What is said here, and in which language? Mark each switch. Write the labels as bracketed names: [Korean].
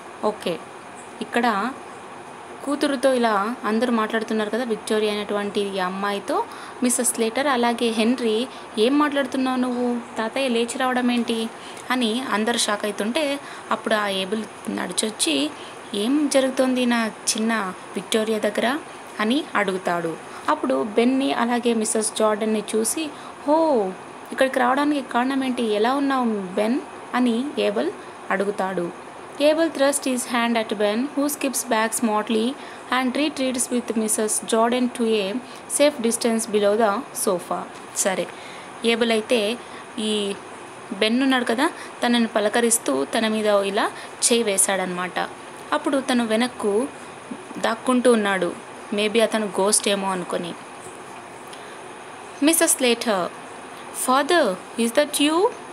[Telugu] Okay, ఇక్కడ కూతురుతో ఇలా అందరూ మాట్లాడుతున్నారు కదా, విక్టోరియా అనేటువంటి ఈ అమ్మాయితో మిస్సెస్ స్లేటర్ అలాగే హెన్రీ, ఏం మాట్లాడుతున్నావు నువ్వు, తాతయ్య లేచి రావడం ఏంటి అని అందరు షాక్ అవుతుంటే అప్పుడు ఆ ఏబుల్ నడిచొచ్చి ఏం జరుగుతుంది నా చిన్న విక్టోరియా దగ్గర అని అడుగుతాడు. అప్పుడు బెన్ని అలాగే మిస్సెస్ జార్డన్ని చూసి, హో, ఇక్కడికి రావడానికి కారణం ఏంటి, ఎలా ఉన్నావు బెన్ అని ఏబుల్ అడుగుతాడు. [English] Abel thrust his hand at Ben, who skips back smartly and retreats with Mrs. Jordan to a safe distance below the sofa. [Telugu] సరే, ఏబుల్ అయితే ఈ బెన్ ఉన్నాడు కదా, తనని పలకరిస్తూ తన మీద ఇలా చేయి వేశాడనమాట. అప్పుడు తను వెనక్కు దాక్కుంటూ ఉన్నాడు, మేబీ అతను గోస్ట్ ఏమో అనుకొని. [English] Mrs Slater, father, is that you?